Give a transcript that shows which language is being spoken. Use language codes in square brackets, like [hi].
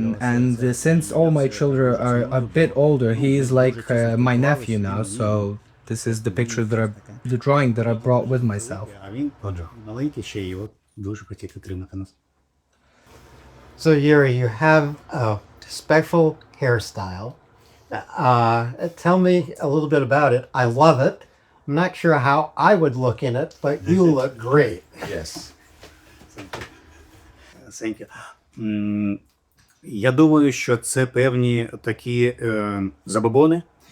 [en] And since all my children are a bit older, he is like my nephew now. So this is the picture the drawing that I brought with myself. [uk] а він маленький ще й от дуже хотів підтримати нас. [en] So Yuri, you have a special hairstyle. Tell me a little bit about it. I love it. I'm not sure how I would look in it, but you look great. Yes. Thank you. [uk] Я думаю, що це певні такі забобони,